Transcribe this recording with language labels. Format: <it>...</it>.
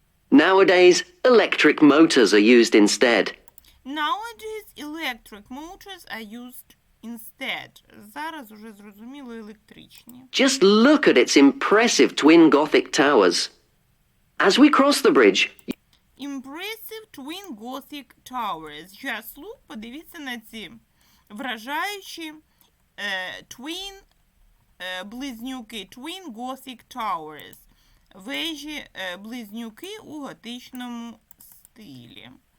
<en>Nowadays, electric motors are used instead. Nowadays, electric motors are used instead.</en> <uk>Зараз уже зрозуміло електричні.</uk> <en>Just look at its impressive twin Gothic towers. As we cross the bridge, Impressive twin Gothic towers. Just look,</en> <uk>подивіться на ці вражаючі</uk> <en>twin близнюки, twin Gothic towers.</en> <uk>Вежі близнюки у готичному стилі.</uk>